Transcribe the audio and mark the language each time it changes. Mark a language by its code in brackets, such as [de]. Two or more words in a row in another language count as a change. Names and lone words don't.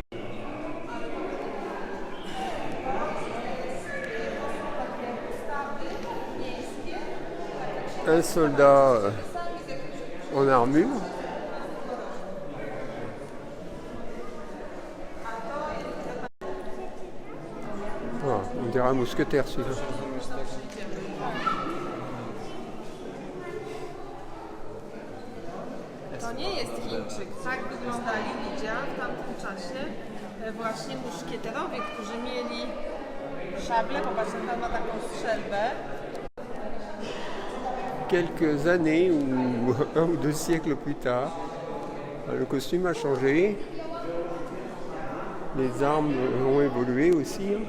[fr] Un soldat en armure. Voilà, on dirait un mousquetaire celui-là. [pl] To nie jest Chińczyk. Tak wyglądali ludzie w tamtym czasie właśnie muszkieterowie, którzy mieli szable. Popatrzcie, tam ma taką strzelbę. [fr] Quelques années ou un ou deux siècles plus tard, le costume a changé. Les armes ont évolué aussi.